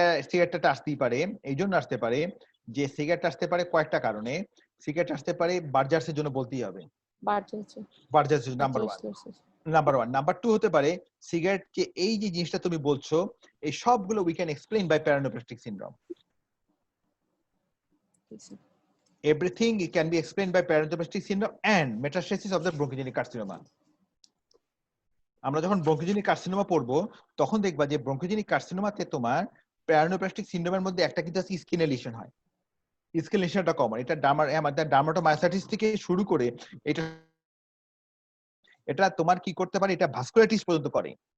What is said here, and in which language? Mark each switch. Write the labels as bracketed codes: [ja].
[bn] সিগারেটটা আসতেই পারে, এই জন্য আসতে পারে যে সিগারেট আসতে পারে কয়েকটা কারণে। সিগারেট আসতে পারে বার্জার্সের জন্য, বলতেই হবে বার্জেন্স [en] Buerger's number one. Atherosclerosis. Number one. [bn] Number two হতে পারে সিগারেট, যে এই যে জিনিসটা তুমি বলছো, এই সবগুলো [en] We can explain by paraneoplastic syndrome. Everything can be explained by paraneoplastic syndrome and metastasis of the bronchogenic carcinoma. [bn] আমরা যখন ব্রঙ্কোজেনিক কার্সিনোমা পড়বো, তখন দেখবা যে ব্রঙ্কোজেনিক কার্সিনোমাতে তোমার প্যারানোপ্লাস্টিক সিনড্রোমের মধ্যে একটা কিন্তু আছে স্কিন লিশন হয়। স্কিন লিশনটা কমন, এটা আমাদের ডার্মাটোমায়োসাইটিস থেকে শুরু করে এটা এটা তোমার কি করতে পারে, এটা ভাস্কুলাইটিস পর্যন্ত করে।